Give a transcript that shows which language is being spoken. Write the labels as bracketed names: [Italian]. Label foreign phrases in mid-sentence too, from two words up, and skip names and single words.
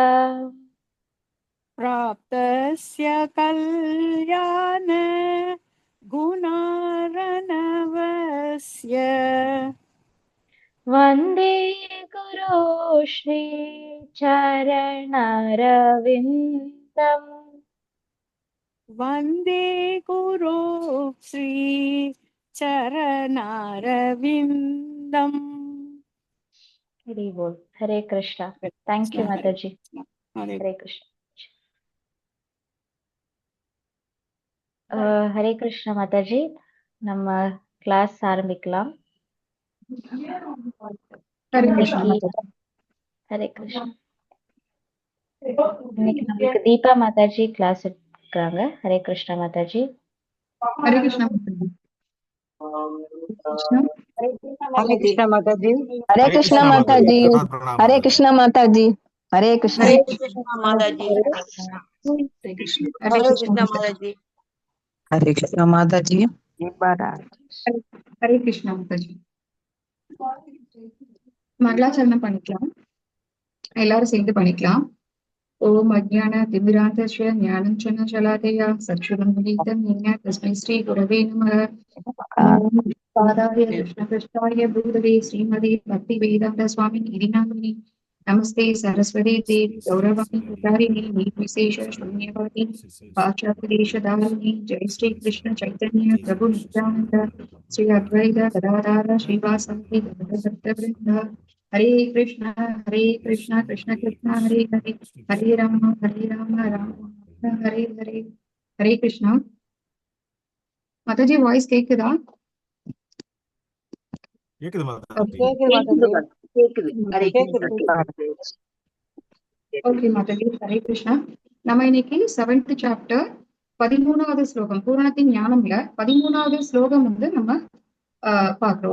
[Sanskrit] प्राप्तस्य कल्याण गुणार्णवस्य वन्दे गुरो श्रीचरणरविन्दम् वन्दे गुरो श्री चरणारविन्दम् [Hindi] हरि बोल. हरे कृष्णा. [English] Thank you माताजी. [Hindi] हरे हरे कृष्णा. [Tamil] ஹரே கிருஷ்ணா மாதாஜி, நம்ம கிளாஸ் ஆரம்பிக்கலாம். இன்னைக்கு ஹரே கிருஷ்ணா. இன்னைக்கு நம்மளுக்கு தீபா மாதாஜி கிளாஸ் எடுக்கிறாங்க. ஹரே கிருஷ்ணா மாதாஜி. ஹரே கிருஷ்ணா ஹரே கிருஷ்ணா மாதாஜி. [Hindi] हरे कृष्णा माता जी. हरे कृष्णा माता जी. हरे कृष्णा. [Tamil] ஹரே [Hindi] माताजी [Tamil] கிருஷ்ணா. [Hindi] हरे कृष्णा माताजी [Tamil] ஹரே கிருஷ்ணா மாதாஜி. ஹரே கிருஷ்ணா மாதாஜி. மங்களாச்சரணம் பண்ணிக்கலாம், எல்லாரும் சேர்ந்து பண்ணிக்கலாம். [Sanskrit] ओम् अज्ञान तिमिरान्धस्य ज्ञानाञ्जन शलाकया चक्षुरं विदितं ज्ञान तस्मै श्री गुरवे नमः. ओम् पादाय कृष्ण कृष्णाय भूतवे श्रीमते भक्ति वेदान्त स्वामी इतिनामिनी नमस्ते सरस्वती देवी गौरवाणी प्रचारिणी निर्विशेष शून्यवादी पाश्चात्यदेशधारिणी जय श्री कृष्ण चैतन्य प्रभु नित्यानंद श्री अद्वैत गदाधर श्रीवासादि भक्तवृंद. हरे कृष्ण कृष्ण कृष्ण हरे हरे हरे राम राम राम हरे हरे. [Hindi] हरे कृष्णा. माताजी वॉइस கேக்குதா? [Tamil] கேக்குது மாதாஜி. ஓகே மாதாஜி. ஹரே கிருஷ்ணா. நம்ம இன்னைக்கு 7th சாப்டர் 13வது ஸ்லோகம் பூரணத்தின் ஞானம்ல 13வது ஸ்லோகம் வந்து நம்ம பாக்குறோம்.